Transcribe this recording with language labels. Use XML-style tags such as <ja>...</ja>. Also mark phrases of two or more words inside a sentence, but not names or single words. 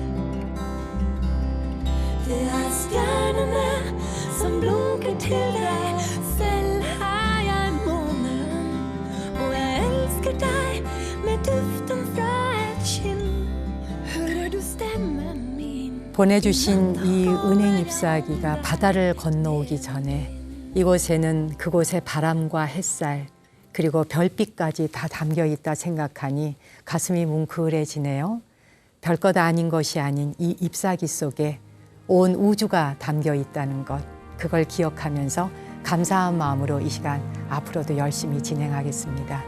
<no>Det er stjernene som blunker til deg. Selv er jeg månen, og jeg elsker deg med duften fra et kinn. Hører du stemmen min?</no> <ko>보내주신 이 은행 잎사귀가 바다를 건너오기 전에 이곳에는 그곳의 바람과 햇살 그리고 별빛까지 다 담겨 있다 생각하니 가슴이 뭉클해지네요. 별것 아닌 것이 아닌 이 잎사귀 속에 온 우주가 담겨 있다는 것, 그걸 기억하면서 감사한 마음으로 이 시간 앞으로도 열심히 진행하겠습니다.</ko>